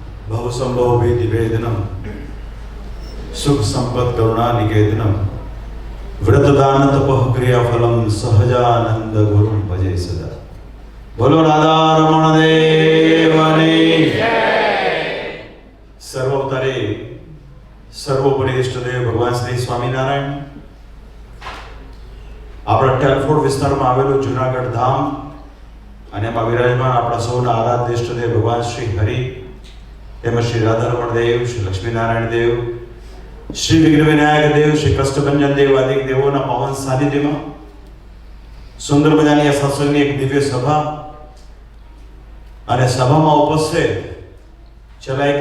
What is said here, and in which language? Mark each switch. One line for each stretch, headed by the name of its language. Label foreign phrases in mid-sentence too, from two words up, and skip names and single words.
Sanskrit: भवसंभव निवेदनम सुख संपत् करुणा निकेतनम व्रतदान तपः क्रियाफलम सहजानंद गुरु भजे सदा।
Gujarati: બોલો રાધા રમણ દેવની જય। સર્વોત્તરે સર્વોપરિ ઇષ્ટદેવ ભગવાન શ્રી સ્વામીનારાયણ આપણા ટેલફોર્ડ વિસ્તારમાં આવેલું જુનાગઢ ધામ અને એમાં વિરાજમાન આપણા સૌના આરાધ્ય ઇષ્ટદેવ ભગવાન શ્રી હરિ તેમજ શ્રી રાધારમણ દેવ, શ્રી લક્ષ્મીનારાયણ દેવ, શ્રી વિઘ્ન વિનાયક દેવ, શ્રી કષ્ટભંજન દેવ આદિ દેવોના પાવન સાનિધ્યમાં સુંદર મજાની આ સત્સંગની એક દિવ્ય સભા અને સભામાં ઉપસ્થિત છેલ્લા એક